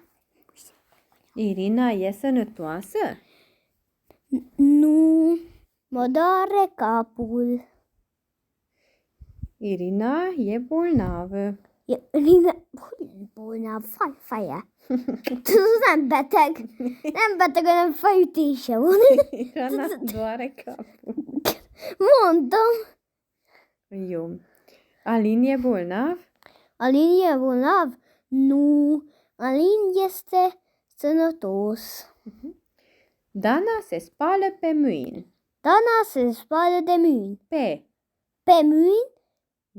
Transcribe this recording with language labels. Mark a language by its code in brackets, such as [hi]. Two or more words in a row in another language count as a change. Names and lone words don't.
[ro] Irina e sănătoasă? Nu. Mă doare capul. Irina e bolnavă. Irina e bolnav. Faia. [hu] Tu nem beteg. Nem beteg, hanem fejtése van. [ro] Irina doare capul. [hu] Mondtam. Jó. [ro] Alin e bolnav? Alin e bolnav? Nu. Alin este sănătos. Dana se spală pe mâini. Dana se spală de mâini. Pe Pe mâini?